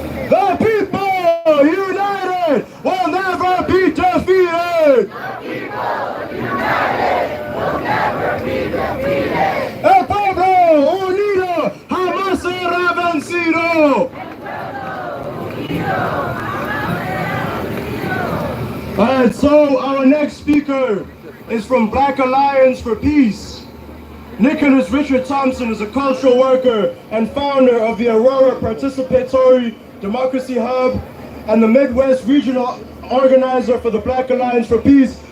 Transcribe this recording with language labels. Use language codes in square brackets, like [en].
[en] The people united will never be defeated. The people united will never be defeated. [es] El pueblo unido jamás será vencido. [en] Alright, so our next speaker is from Black Alliance for Peace. Nicholas Richard Thompson is a cultural worker and founder of the Aurora Participatory Democracy Hub and the Midwest Regional Organizer for the Black Alliance for Peace.